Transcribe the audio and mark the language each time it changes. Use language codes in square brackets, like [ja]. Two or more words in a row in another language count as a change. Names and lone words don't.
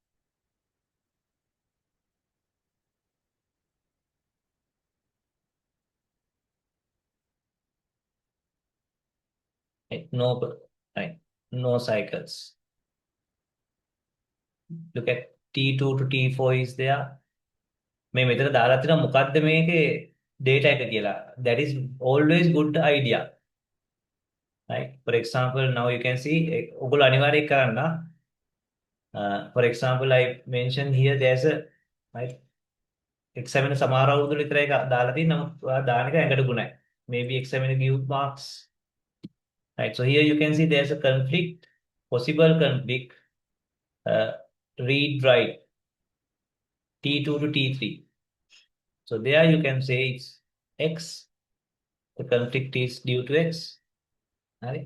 [en] Right? No cycles. Look at T2 to T4 is there. [si] මේ මෙතන දාලා තියෙනවා මොකද්ද මේකේ data එක කියලා. [en] That is always good idea. Right? For example, now you can see [si] ඔයගොල්ලෝ අනිවාර්යයෙන් කරන්න. [en] For example, I mentioned here there's a right examiner [si] සමහර අවුරුදු විතරයි දාලා තියෙන්නේ. නමුත් ඔයා දාන එක ඇඟට ගුණයි. [en] Maybe examiner give marks. Right? So here you can see there's a conflict, possible conflict, read write T2 to T3. So there you can say it's X. The conflict is due to X. Right?